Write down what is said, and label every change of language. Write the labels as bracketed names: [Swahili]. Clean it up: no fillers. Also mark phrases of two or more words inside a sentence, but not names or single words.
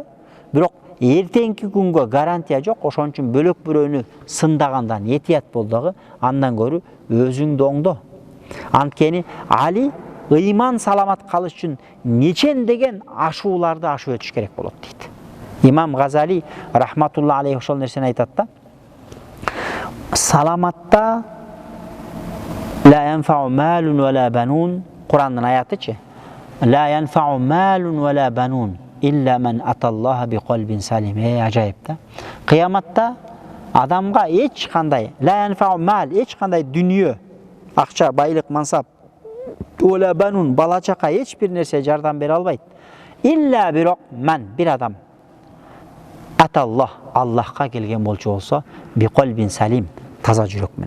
[Kyrgyz] Бирок эртеңки күнгө гарантия жок. Ошон үчүн бөлөк бирөөнү сындагандан этият бол дагы, андан көрү өзүңдү оңдо. Анткени Али ыйман саламат калыш үчүн нечен деген ашууларды ашып өтүш керек болот дейт. Имам Газали [Arabic] رحمة الله عليه [Kyrgyz] ошол нерсени айтат да. [Arabic] Саламатта لا ينفع مال ولا بنون, [Kyrgyz] Курандын аятычы. [Arabic] لا ينفع مال ولا بنون إلا من أتى الله بقلب سليم. [Kyrgyz] Ажайып да. Кыяматта адамга эч кандай [Arabic] لا ينفع مال, [Kyrgyz] эч кандай дүнүйө, акча, байлык, мансап, [Arabic] وبنون, [Kyrgyz] бала чака эч бир нерсе жардам бере албайт. Илля бирок ман, бир адам аталлах, Аллахка келген болчу болсо, [Arabic] بقلب سليم, [Kyrgyz] таза жүрөк менен.